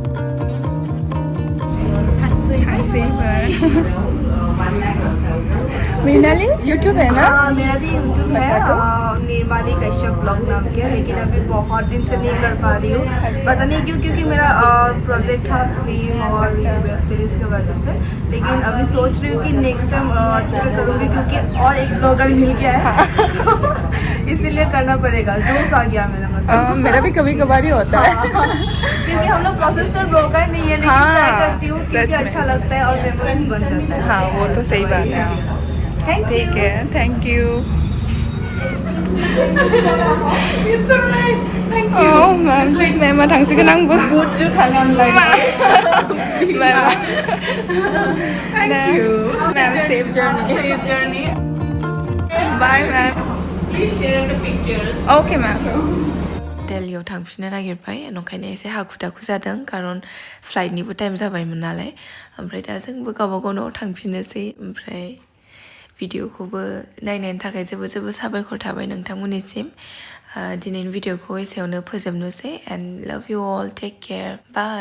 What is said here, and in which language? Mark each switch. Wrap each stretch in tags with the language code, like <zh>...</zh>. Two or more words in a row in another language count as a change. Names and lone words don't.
<brx>थांसै</brx> <hi>मृणाली यूट्यूब है ना? मेरा भी यूट्यूब है निर्माली कश्यप ब्लॉग नाम के, लेकिन अभी बहुत दिन से नहीं कर पा रही हूँ। पता नहीं क्यों, क्योंकि मेरा प्रोजेक्ट था फिल्म और</hi> <en>web series</en> <hi>की वजह से। लेकिन अभी सोच रही हूँ कि</hi> <en>next time</en> <hi>अच्छे से करूँगी, क्योंकि और एक ब्लॉगर मिल गया है। So, इसीलिए करना पड़ेगा, जोश आ गया मेरा मतलब। मेरा भी कभी कभार ही होता है। क्योंकि हम लोग</hi> <en>professional blogger</en> <hi>नहीं है, लेकिन ट्राई करती हूँ क्योंकि अच्छा लगता है और मेमोरीज बन जाता है। हाँ वो तो सही बात है। ठीक है,</hi> <en>thank you. It's alright. Thank you.</en> <brx>Oh मैम, मैम थांसिगोन आंबो।</brx> <en>Good to खालामबाय। Thank you. ma'am safe journey. Safe journey. bye ma'am. Please share the pictures. okay ma'am.</en> <brx>दिल्लीयाव थांफिननो नागिरबाय, ओंखायनो एसे हाखु दाखु जादों, खारन फ्लाइटनिबो टाइम जाबायमोन नालाय। ओमफ्राय दा जोंबो गावबा गाव न'आव थांफिननोसै। ओमफ्राय भिडिअखौबो नायनायनि थाखाय जोबोद जोबोद साबायखर थाबाय नोंथांमोननिसिम। दिनैनि भिडिअखौ एसेयावनो फोजोबनोसै</brx> <en>and love you all, take care, bye.</en>